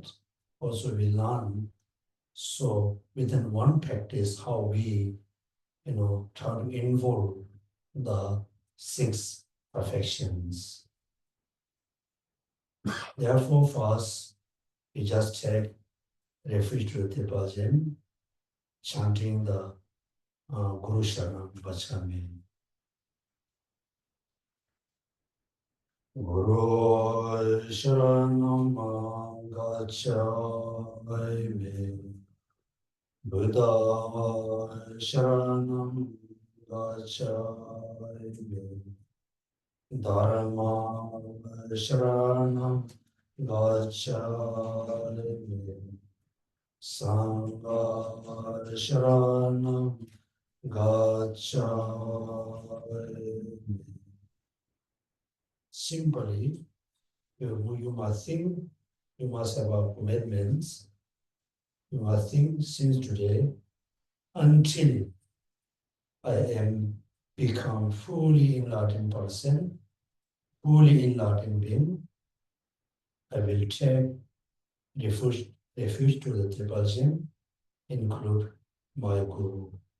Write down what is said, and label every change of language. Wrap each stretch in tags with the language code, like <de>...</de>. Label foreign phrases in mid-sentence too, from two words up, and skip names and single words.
<en>Also we learn, so within one practice, how we, try to involve the six perfections. Therefore, first, we just check refuge to the bhajan. chanting the</en> <pi>Guru Sharanam Vachami. Guru Sharanam Gacchami, Buddha Sharanam Gacchami, Dharma Sharanam Gacchami, Sangha Sharanam Gacchami.</pi> <en>Simply, you must think, you must have a commitments, you must think since today until I am become fully enlightened person, fully enlightened being, I will take refuge to the triple gem, include my Guru.</en>